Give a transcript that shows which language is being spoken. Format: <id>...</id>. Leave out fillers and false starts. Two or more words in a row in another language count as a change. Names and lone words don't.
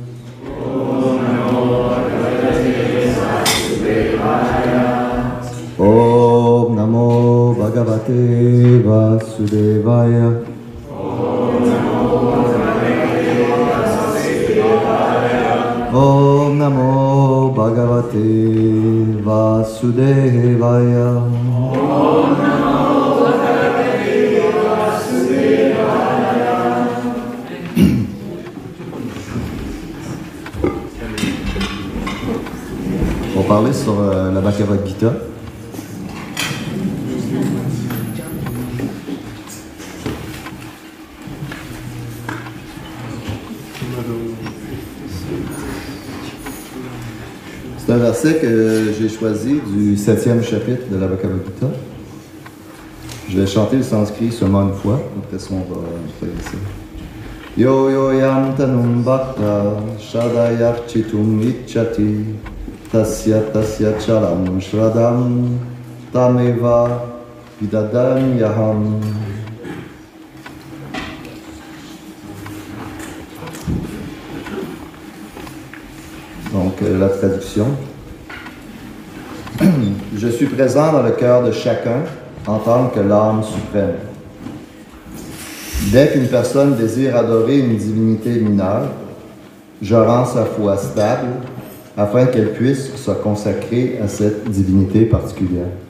<sa>Om Namo Bhagavate Vasudevaya. Om Namo Bhagavate Vasudevaya.</sa> <fr>On va parler sur la Bhagavad Gita. C'est un verset que j'ai choisi du 7e chapitre de la Bhagavad Gita. Je vais chanter le sanskrit seulement une fois, après ça on va faire ça.</fr> <sa>Yo yo yam tanum bhakta shadayarchitum ichchati tasya tasya chalam shradam tameva vidadam yaham.</sa> <fr>Donc, la traduction. Je suis présent dans le cœur de chacun en tant que l'âme suprême. Dès qu'une personne désire adorer une divinité mineure, je rends sa foi stable afin qu'elle puisse se consacrer à cette divinité particulière.</fr>